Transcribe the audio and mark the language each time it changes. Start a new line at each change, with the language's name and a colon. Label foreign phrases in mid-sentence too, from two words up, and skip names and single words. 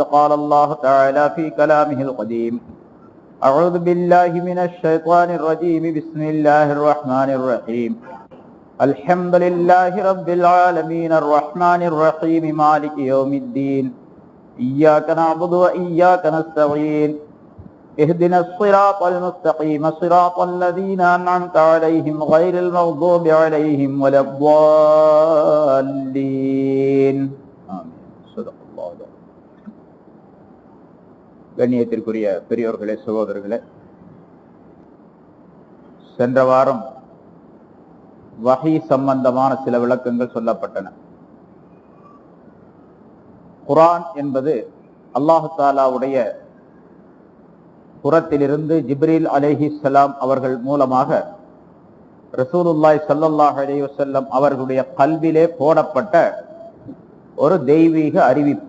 Arabic: قال الله تعالى في كلامه القديم أعوذ بالله من الشيطان الرجيم بسم الله الرحمن الرحيم الحمد لله رب العالمين الرحمن الرحيم مالك يوم الدين إياك نعبد وإياك نستعين اهدنا الصراط المستقيم صراط الذين أنعمت عليهم غير المغضوب عليهم ولا الضالين آمين. صدق الله.
Tamil: கண்ணியத்திற்குரிய பெரியோர்களே, சகோதரர்களே, சென்ற வாரம் வஹி சம்பந்தமான சில விளக்கங்கள் சொல்லப்பட்டன. குர்ஆன் என்பது அல்லாஹு தஆலாவுடைய புறத்திலிருந்து ஜிப்ரீல் அலைஹிஸ்ஸலாம் அவர்கள் மூலமாக
Arabic: رسول الله صلى الله عليه وسلم
Tamil: அவர்களுடைய கல்விலே போடப்பட்ட ஒரு தெய்வீக அறிவிப்பு.